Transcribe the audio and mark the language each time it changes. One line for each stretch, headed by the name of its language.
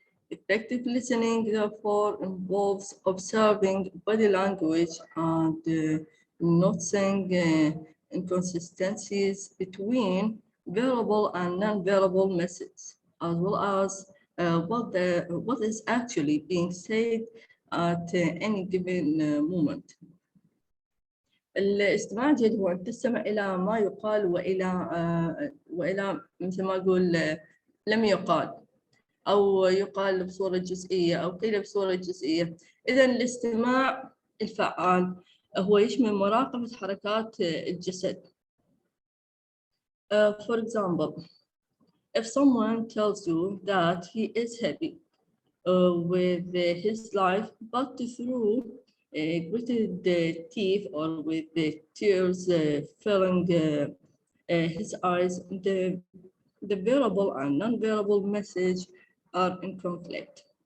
English: Effective listening, therefore, involves observing body language and noticing inconsistencies between verbal and non-verbal messages, as well as what is actually being said at any given moment.
Arabic: الاستماع جيد هو أن تستمع إلى ما يقال وإلى مثل ما أقول لم يقال، أو يقال بصورة جزئية أو قيل بصورة جزئية. إذن الاستماع الفعال هو يشمل مراقبة حركات الجسد
English: For example, if someone tells you that he is happy with his life, but through gritted teeth or with the tears filling his eyes, the verbal and non-verbal message are in conflict.